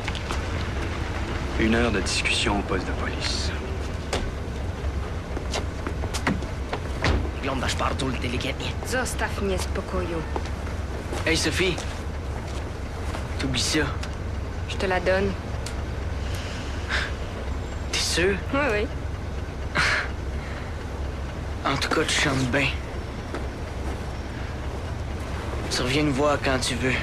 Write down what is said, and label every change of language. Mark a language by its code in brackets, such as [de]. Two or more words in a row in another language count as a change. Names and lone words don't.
[fr] 1 heure de discussion au poste de police. [pl] Wyglądasz bardzo inteligentnie. Zostaw mnie w spokoju. [fr] Hey, Sophie. T'oublies ça. Je te la donne. T'es sûre? Oui, oui. En tout cas, tu chantes bien. Tu reviens nous voir quand tu veux.